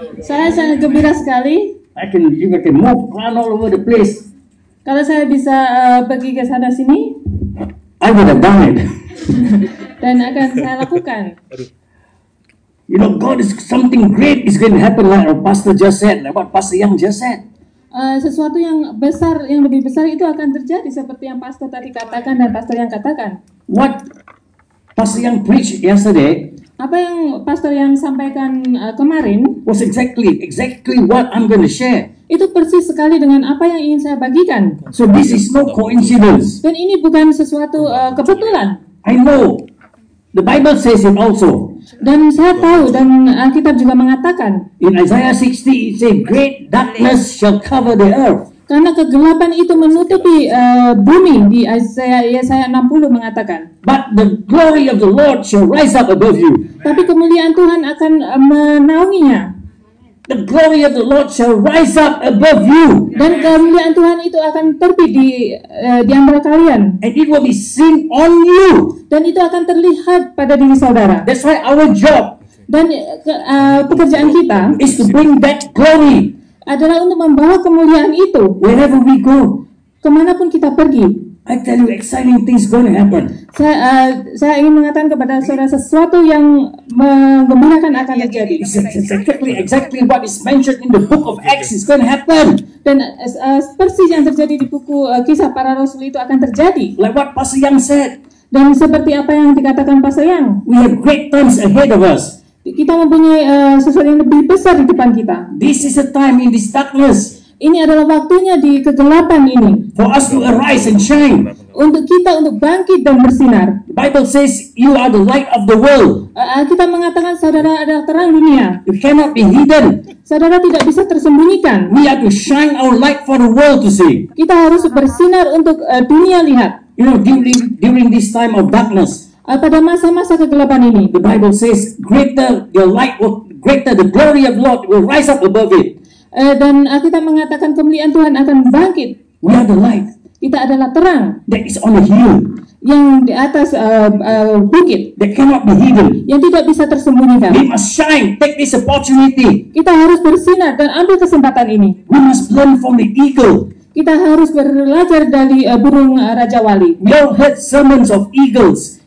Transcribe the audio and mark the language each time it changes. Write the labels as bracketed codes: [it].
[id] Saya sangat gembira sekali. [en] You can move around all over the place. [id] Kalau saya bisa pergi ke sana sini, [en] I would have done it. [id] dan akan saya lakukan. [en] You know, God is something great is going to happen, like our pastor just said, like what Pastor Yang just said. [id] Sesuatu yang besar, yang lebih besar itu akan terjadi seperti yang pastor tadi katakan dan pastor yang katakan. [en] What Pastor Yang preached yesterday [id] Apa yang pastor yang sampaikan kemarin [en] was exactly what I'm going to share. [id] itu persis sekali dengan apa yang ingin saya bagikan. [en] So this is no coincidence. [id] Dan ini bukan sesuatu kebetulan. [en] I know the Bible says it also. [id] Dan saya tahu, dan Alkitab juga mengatakan, [en] In Isaiah 60 it says, great darkness shall cover the earth. [id] karena kegelapan itu menutupi bumi. Di Yesaya 60 mengatakan, [en] But the glory of the Lord shall rise up above you. [id] tapi kemuliaan Tuhan akan menaunginya. [en] The glory of the Lord shall rise up above you. [id] Dan kemuliaan Tuhan itu akan terbit di antara kalian. [en] And it will be seen on you. [id] Dan itu akan terlihat pada diri saudara. [en] That's why our job [id] Dan pekerjaan kita [en] is to bring that glory [id] adalah untuk membawa kemuliaan itu [en] wherever we go. [id] kemanapun kita pergi. [en] I tell you, exciting things going to happen. [id] Saya ingin mengatakan kepada saudara sesuatu yang menggembirakan akan terjadi. [en] It's exactly what is mentioned in the book of Acts is going to happen. [id] Dan persis yang terjadi di buku Kisah Para Rasul itu akan terjadi. [en] Like what Pastor Yang said, [id] Dan seperti apa yang dikatakan Pastor Yang, [en] we have great times ahead of us. [id] kita mempunyai sesuatu yang lebih besar di depan kita. [en] This is a time in this darkness [id] Ini adalah waktunya di kegelapan ini [en] for us to arise and shine. [id] untuk kita untuk bangkit dan bersinar. [en] The Bible says you are the light of the world. [id] Kita mengatakan saudara adalah terang dunia. [en] You cannot be hidden. [id] Saudara tidak bisa tersembunyikan. [en] We have to shine our light for the world to see. [id] Kita harus bersinar untuk dunia lihat. [en] You know, during this time of darkness, [id] Pada masa-masa kegelapan ini, [en] the Bible says, greater the glory of Lord will rise up above it. [id] dan kita mengatakan kemuliaan Tuhan akan bangkit. [en] We are the light. [id] Kita adalah terang [en] that is on a hill, [id] yang di atas bukit, [en] that cannot be hidden. [id] yang tidak bisa tersembunyikan. [en] We must shine, take this opportunity. [id] Kita harus bersinar dan ambil kesempatan ini. [en] We must learn from the eagle. [id] Kita harus belajar dari burung Raja Wali. [en] We all heard sermons of eagles,